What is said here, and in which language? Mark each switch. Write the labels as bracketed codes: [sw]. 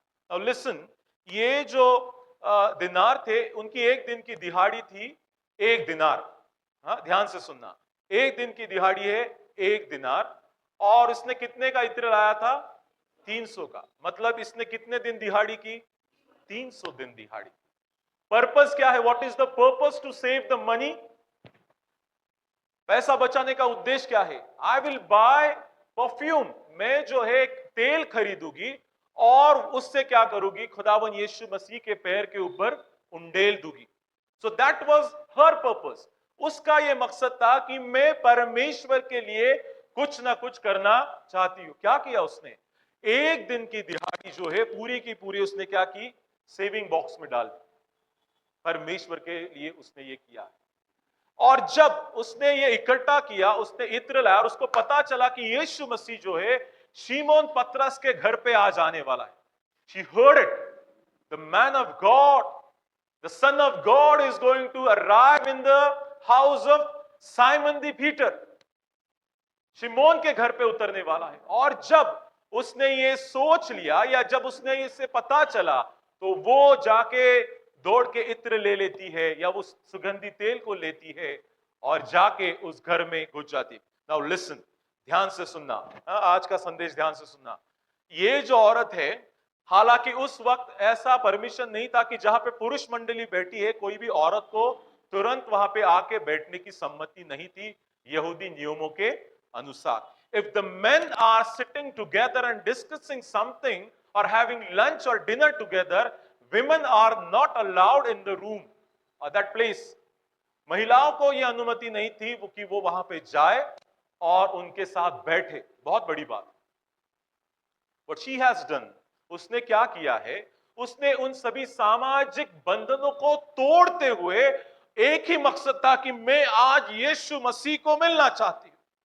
[hi] अब लिसन, ये जो दिनार थे उनकी एक दिन की दिहाड़ी थी 1 दिनार। हाँ, ध्यान से सुनना, एक दिन की दिहाड़ी है 1 दिनार। और इसने कितने का इत्र लाया था? 300 का। मतलब इसने कितने दिन दिहाड़ी की? 300 दिन दिहाड़ी। पर्पस क्या है? [en] What is the purpose to save the money? [hi] पैसा बचाने का उद्देश्य क्या है? [en] I will buy perfume, [hi] मैं जो है तेल खरीदूंगी और उससे क्या करूंगी? खुदावन यीशु मसीह के पैर के ऊपर उंडेल दूंगी। [en] So that was her purpose. [hi] उसका यह मकसद था कि मैं परमेश्वर के लिए कुछ ना कुछ करना चाहती हूं। क्या किया उसने? एक दिन की दिहाड़ी जो है पूरी की पूरी उसने क्या की? सेविंग बॉक्स में डाल दी। परमेश्वर के लिए उसने ये किया। और जब उसने ये इकट्ठा किया, उसने इत्र लाया और उसको पता चला कि यीशु मसीह जो है शिमोन पतरस के घर पे आज आने वाला है। [en] She heard it. The man of God, the Son of God is going to arrive in the house of Simon the Peter. [hi] शिमोन के घर पे उतरने वाला है। और जब उसने ये सोच लिया या जब उसने इससे पता चला तो वो जाके दौड़ के इत्र ले लेती है या वो सुगंधी तेल को लेती है और जाके उस घर में घुस जाती। [en] now listen, [hi] ध्यान से सुनना, आज का संदेश ध्यान से सुनना। ये जो औरत है, हालांकि उस वक्त ऐसा परमिशन नहीं था कि जहां पे पुरुष मंडली बैठी है कोई भी औरत को तुरंत वहां पे आके बैठने की सम्मति नहीं थी यहूदी नियमों के अनुसार। [en] If the men are sitting together and discussing something or having lunch or dinner together, women are not allowed in the room or that place. [hi] महिलाओं को यह अनुमति नहीं थी कि वो वहां पे जाए और उनके साथ बैठे। बहुत बड़ी बात। [en] What she has done, [hi] उसने क्या किया है? उसने उन सभी सामाजिक बंधनों को तोड़ते हुए एक ही मकसद था कि मैं आज यीशु मसीह को मिलना चाहती हूं।